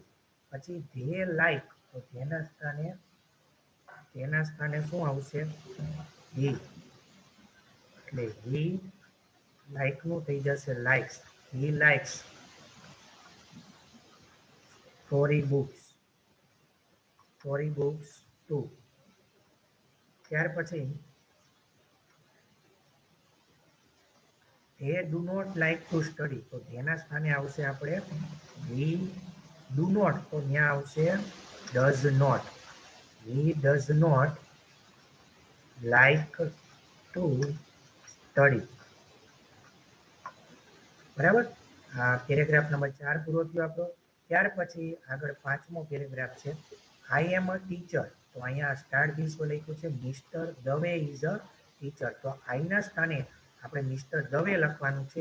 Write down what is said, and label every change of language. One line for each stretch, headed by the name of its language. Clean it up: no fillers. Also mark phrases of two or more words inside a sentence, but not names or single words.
Gujarati: પછી
English: they like,
Gujarati: તો તેના સ્થાને શું આવશે, હી, એટલે
English: he like
Gujarati: નું થઈ જશે
English: likes, he likes story books, story books too.
Gujarati: ત્યાર પછી
English: they do not like to study,
Gujarati: તો તેના સ્થાને આવશે આપણે
English: he do not,
Gujarati: તો ત્યાં આવશે
English: does not, he does not like to study,
Gujarati: બરાબર. આ
English: paragraph number
Gujarati: 4 પૂરો થયો આપણો. ત્યાર પછી આગળ પાંચમો પેરેગ્રાફ છે
English: I am a teacher,
Gujarati: તો અહીંયા
English: start this
Gujarati: લખ્યું છે
English: Mister Dave is a teacher,
Gujarati: તો આઈ ના સ્થાને આપણે મિસ્ટર દવે લખવાનું છે.